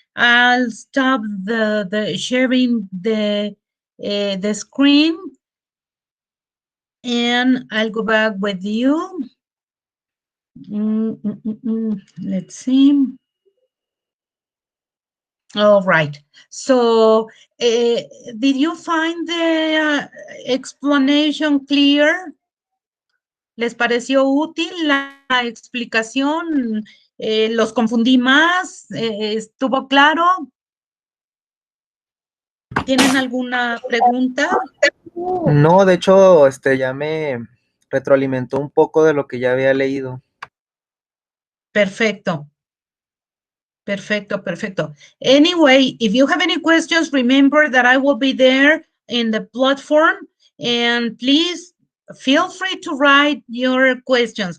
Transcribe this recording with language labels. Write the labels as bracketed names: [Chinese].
[English] I'll stop the sharing the screen and I'll go back with you. Let's see. All right. So, did you find the explanation clear? [Spanish] ¿Les pareció útil la explicación? ¿Los confundí más? ¿Estuvo claro? ¿Tienen alguna pregunta? No, de hecho, ya me retroalimentó un poco de lo que ya había leído. Perfecto. Perfecto, perfecto. [English] Anyway, if you have any questions, remember that I will be there in the platform and please feel free to write your questions.